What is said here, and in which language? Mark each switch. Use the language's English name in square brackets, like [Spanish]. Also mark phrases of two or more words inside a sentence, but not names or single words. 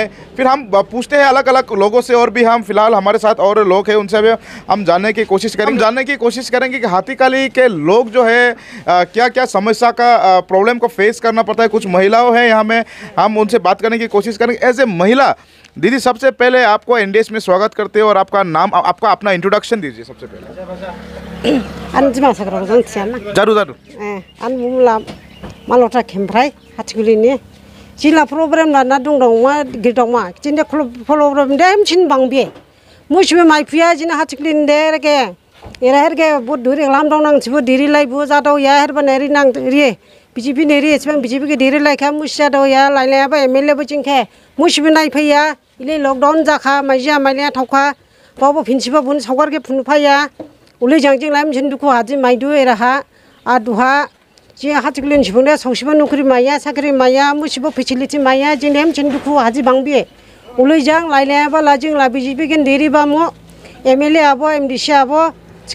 [Hindi] फिर हम पूछते हैं अलग अलग लोगों से, और भी हम फिलहाल हमारे साथ और लोग हैं, उनसे भी हम जानने की कोशिश करेंगे कि हाथीकली के लोग जो है क्या क्या समस्या का प्रॉब्लम को फेस करना पड़ता है। कुछ महिलाओं हैं यहाँ में, हम उनसे बात करने की कोशिश करेंगे। [English] as a [Hindi] महिला, दीदी, सबसे पहले आपको NDH में स्वागत करते हैं और आपका नाम, आपका अपना इंट्रोडक्शन दीजिए सबसे पहले। जरूर। [Dimasa] मालटा खेमफ्राय हाथिकुलिनि जिला प्रब्लेम लाना दंमा गिदमा जिने प्रब्लेम देम छिन बांबे मुसिबे माइफिया जिने हाथिकुलिनि देरगे एराहेरगे [Hindi] बहुत दूर [Dimasa] लाम दं नांसिबो दिरि लाइबो जादो या हेरबा नेरि नां रि BJP नेरि एसेबां BJP के दिरि लाइखा मुसिया दो या लाइलायाबा MLA बो जिंखे मुसिबे नाइफैया इले लकडाउन जाखा माइजा माइलाया थावखा बावबो फिनसिबा बुन सावगारगे फुनफाया उले जांजिं लाइम छिन दुखु हाजि माइदु एराहा आदुहा जी हाथिकुलिन छिपुंडे संसिबा नौकरी माया साकरी माया मुसिबो फैसिलिटी माया जिनेम चंदुकु हाजि बांबे उले जां लाइलायाबा लाजिं ला BJP के देरि बामो MLA आबो MDC आबो चिकाबो